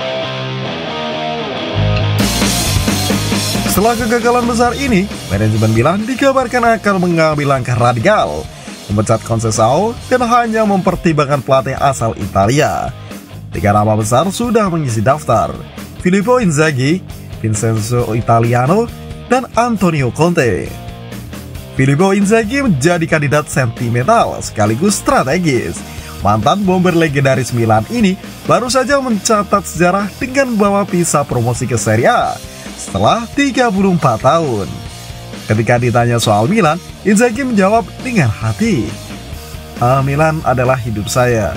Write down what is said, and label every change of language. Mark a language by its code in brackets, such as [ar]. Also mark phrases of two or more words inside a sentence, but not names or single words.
[id] Setelah kegagalan besar ini, manajemen Milan dikabarkan akan mengambil langkah radikal, memecat Conceição dan hanya mempertimbangkan pelatih asal Italia. 3 nama besar sudah mengisi daftar: Filippo Inzaghi, Vincenzo Italiano, dan Antonio Conte. Filippo Inzaghi menjadi kandidat sentimental sekaligus strategis. Mantan bomber legendaris Milan ini baru saja mencatat sejarah dengan membawa Pisa promosi ke Serie A setelah 34 tahun. Ketika ditanya soal Milan, Inzaghi menjawab dengan hati, Milan adalah hidup saya.